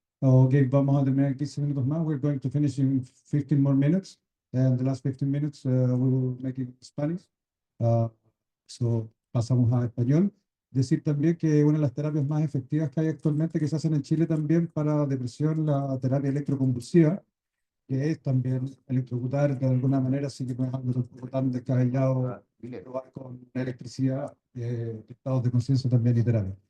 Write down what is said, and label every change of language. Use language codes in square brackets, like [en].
[es] Okay, vamos a terminar en 15 minutos más. [en] We're going to finish in 15 more minutes. And the last 15 minutes we will make it in Spanish. [es] So pasamos a español. Decir también que una de las terapias más efectivas que hay actualmente que se hacen en Chile también para depresión, la terapia electroconvulsiva, que es también electrocutar de alguna manera, así que no es algo tampoco tan descabellado, probar con electricidad, estados de conciencia también y terapia.